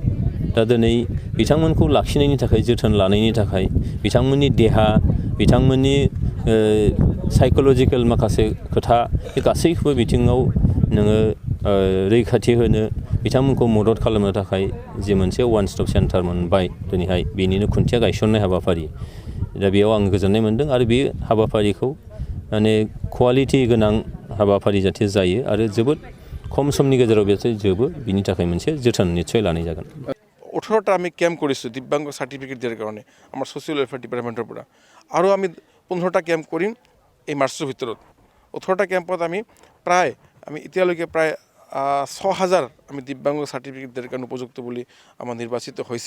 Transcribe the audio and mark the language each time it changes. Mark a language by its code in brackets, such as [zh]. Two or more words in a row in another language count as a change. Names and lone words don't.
[brx] दा दिनै बिथांमोनखौ लाखिनायनि थाखाय, जोथोन लानायनि थाखाय बिथांमोननि देहा, बिथांमोननि साइक'लजिकेल माखासे खोथा बे गासैखौबो बिथिङाव नोङो रैखाथि होनो, बिथांमोनखौ मदद खालामनो थाखाय जे मोनसे [en] one stop centre [brx] मोनबाय दिनैहाय बेनिनो खुन्थिया गायसननाय हाबाफारि, दा बेयाव आं गोजोननाय मोन्दों। आरो बे हाबाफारिखौ माने कुवालिटि गोनां हाबाफारि जाहाथे जायो आरो जोबोद खम समनि गेजेराव बेसो जोबो, बिनि थाखाय मोनसे जोथोन निस्सय लानाय जागोन। [as] 18টা আমি ক্যাম্প কৰিছোঁ দিব্যাংগ সাৰ্টিফিকেট দিয়াৰ কাৰণে আমাৰ ছ'চিয়েল ৱেলফেয়াৰ ডিপাৰ্টমেণ্টৰ পৰা, আৰু আমি 15টা কেম্প কৰিম এই মাৰ্চৰ ভিতৰত। 18টা কেম্পত আমি এতিয়ালৈকে প্ৰায় 6000 আমি দিব্যাংগ সাৰ্টিফিকেট দিয়াৰ কাৰণে উপযুক্ত বুলি আমাৰ নিৰ্বাচিত হৈছে।